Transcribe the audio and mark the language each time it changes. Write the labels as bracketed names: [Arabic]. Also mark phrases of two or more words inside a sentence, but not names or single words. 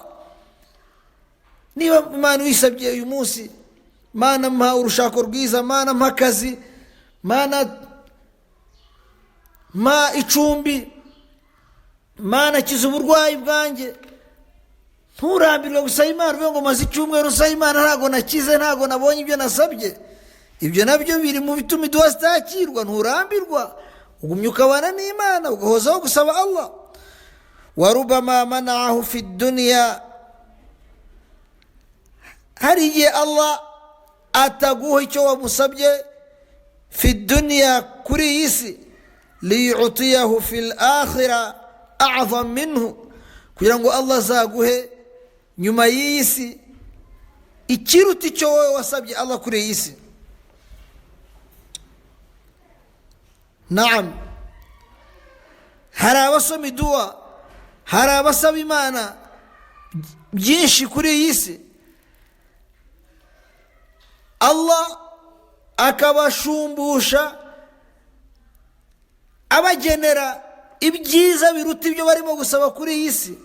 [Kinyarwanda] niba Imana wisabye uyu munsi, Mana mpa urushako rwiza, Mana mpa akazi, Mana mpa icumbi, Mana kiza uburwayi bwanjye, nturambirwe gusaba Imana uvuga ngo maze icyumweru nsaba Imana ntago nakize, ntago nabonye ibyo nasabye. ibyo nabyo biri mu bituma iduwa zitakirwa. nturambirwa, ugumya ukabana n'Imana, ugahozaho gusaba Allah. [Arabic] وربما منعه في الدنيا, [Kinyarwanda] hari igihe Allah ataguha icyo wamusabye [Arabic] في الدنيا, [Kinyarwanda] kuri iyi si, [Arabic] ليعطيه في الآخرة أعظم منه, [Kinyarwanda] kugira ngo Allah azaguhe nyuma y'iyi si ikiruta icyo wowe wasabye Allah kuri iyi si. naam, hari abasoma iduwa, hari abasaba Imana byinshi kuri iyi si, Allah akabashumbusha abagenera ibyiza biruta ibyo barimo gusaba kuri iyi si.